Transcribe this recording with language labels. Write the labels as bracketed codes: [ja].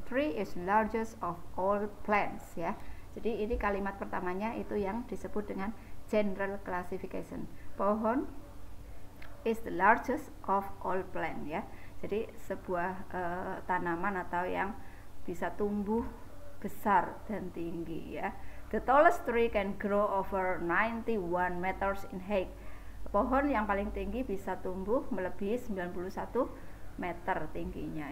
[en] Tree is largest of all plants, ya. [id] Jadi ini kalimat pertamanya itu yang disebut dengan [en] general classification. Pohon is the largest of all plant, ya. [id] Jadi sebuah tanaman atau yang bisa tumbuh besar dan tinggi, ya. [en] The tallest tree can grow over 91 meters in height. [id] Pohon yang paling tinggi bisa tumbuh melebihi 91 meter tingginya.